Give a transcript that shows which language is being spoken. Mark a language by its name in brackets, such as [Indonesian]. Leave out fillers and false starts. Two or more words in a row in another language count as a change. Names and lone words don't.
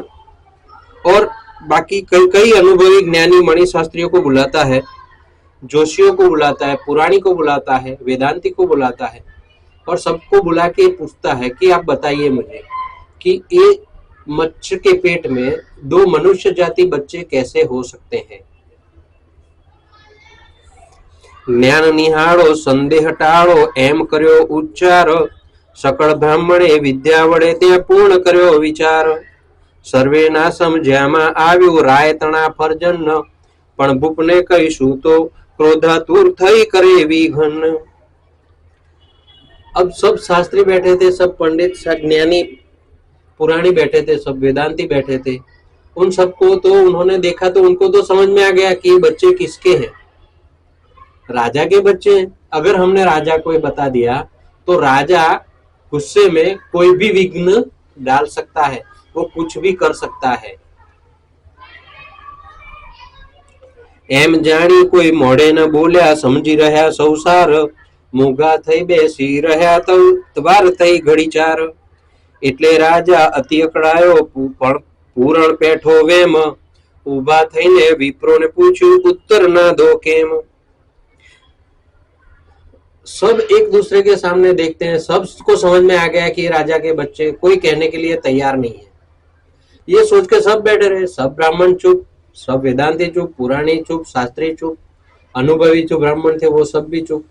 [Hindi] और बाकी कई अनुभवी ज्ञानी मणि शास्त्रियों को बुलाता है, जोशियों को बुलाता है, पुराणी को बुलाता है, वेदांती को बुलाता है और सबको बुला के पूछता है कि आप बताइए मुझे कि ये मच्छ के पेट में 2 मनुष्य जाति बच्चे कैसे हो सकते हैं। [Gujarati] જ્ઞાન નિહાળો સંદેહ ટાળો એમ કર્યો ઉચ્ચાર, સકલ બ્રાહ્મણે વિદ્યા વડે ત્યા પૂર્ણ કર્યો વિચાર। સર્વે ના સમઝ્યામા આવ્યું રાય તણા ફર્જન, પણ ભૂપને કહીશું તો ક્રોધાતુર થઈ કરે વિઘન। [Hindi] अब सब शास्त्री बैठे थे, सब पंडित, सब ज्ञानी, पुराणी बैठे थे, सब वेदांती बैठे थे। उन सबको तो उन्होंने देखा तो उनको तो समझ में आ गया कि ये बच्चे किसके हैं, राजा के बच्चे हैं। अगर हमने राजा को बता दिया तो राजा गुस्से में कोई भी विघ्न डाल सकता है, वो कुछ भी कर सकता है। [Gujarati] એમ જાની કોઈ મોડે ન બોલ્યા, સમજી રહ્યા સંસાર, મૂંગા થઈ બેસી રહ્યા તો તવાર થઈ ઘડી ચાર। એટલે રાજા અતિ અકળાયો, પણ પૂરણ પેઠો વેમ, ઊભા થઈને વિપ્રોને પૂછ્યું ઉત્તર ના દો કેમ। [Hindi] सब एक दूसरे के सामने देखते हैं, सबको समझ में आ गया कि राजा के बच्चे, कोई कहने के लिए तैयार नहीं है। ये सोच के सब बैठे रहे, सब ब्राह्मण चुप, सब वेदांती चुप, पुराणी चुप, शास्त्री चुप, अनुभवी जो ब्राह्मण थे वो सब भी चुप।